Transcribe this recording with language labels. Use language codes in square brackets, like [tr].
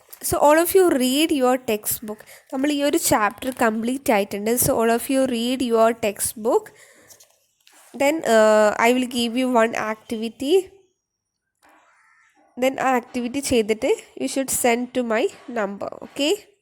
[en] So all of you read your textbook. [ml] നമ്മൾ ഈ ഒരു ചാപ്റ്റർ കംപ്ലീറ്റ് ആയിട്ടുണ്ട്. [en] So all of you read your textbook. Then I will give you one activity. Then [ml] ആ activity ചെയ്തിട്ട് [en] you should send to my number. Okay.